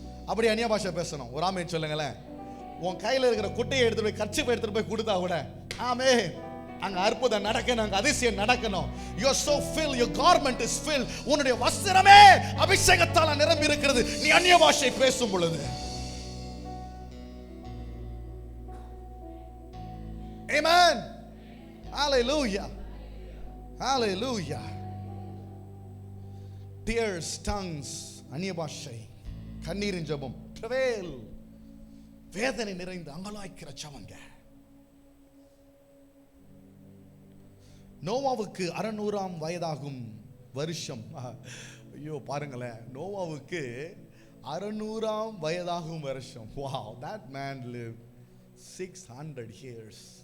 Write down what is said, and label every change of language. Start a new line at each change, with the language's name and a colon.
Tamil: அப்படி அந்நிய பாஷை பேசணும். ஒரு ஆமென் சொல்லுங்களேன். உன் கையில் இருக்கிற குட்டையை எடுத்துட்டு போய் கர்ச்சீஃபை எடுத்துட்டு போய் கொடுத்தா கூட ஆமென், அங்க அற்புதம் நடக்கணும், அங்க அதிசயம் நடக்கணும்.
English: You are so filled, your garment is filled.
Tamil: உன்னுடைய வஸ்திரமே அபிஷேகத்தால் நிரம்பி இருக்கிறது நீ அந்நிய பாஷை பேசும் பொழுது.
English: Amen. Hallelujah. Hallelujah.
Tamil: Tears, tongues, அந்நிய பாஷை, கண்ணீரின் ஜெபம், travail, வேதனை நிறைந்து அங்கலாய்க்கிற ஜெபங்க. நோவாவுக்கு 600ஆம் வயதாகும் வருஷம். ஐயோ பாருங்களேன், நோவாவுக்கு 600ஆம் வயதாகும் வருஷம்.
English: Wow, that man lived 600 years.